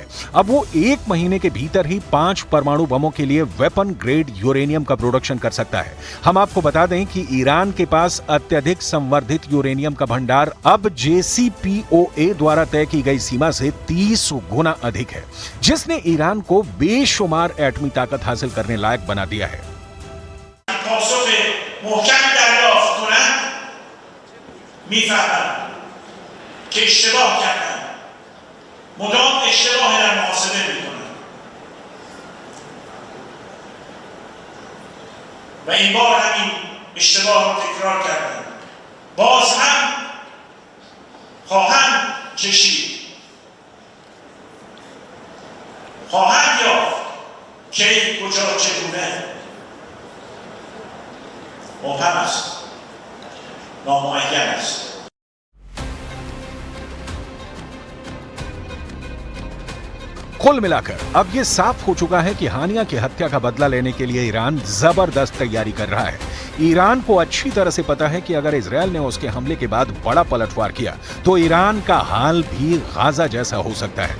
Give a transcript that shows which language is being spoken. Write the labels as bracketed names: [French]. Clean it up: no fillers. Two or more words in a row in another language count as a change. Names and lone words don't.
[Hindi] अब वो 1 महीने के भीतर ही 5 परमाणु बमों के लिए [English] weapon grade [Hindi] यूरेनियम का प्रोडक्शन कर सकता है। हम आपको बता दें कि ईरान के पास अत्यधिक संवर्धित यूरेनियम का भंडार अब JCPOA द्वारा तय की गई सीमा से 30 गुना अधिक है, जिसने ईरान को बेशुमार एटमी ताकत हासिल करने लायक बना दिया है। [Persian] مدام اشتباه در محاسبه میکنن و این بار همین اشتباه رو تکرار کردن. باز هم خواهند کشید، خواهند یافت کی کجا چگونه مبهم است، نامعین است. [Hindi] कुल मिलाकर अब ये साफ हो चुका है कि हानिया की हत्या का बदला लेने के लिए ईरान जबरदस्त तैयारी कर रहा है। ईरान को अच्छी तरह से पता है कि अगर इजरायल ने उसके हमले के बाद बड़ा पलटवार किया तो ईरान का हाल भी गाजा जैसा हो सकता है।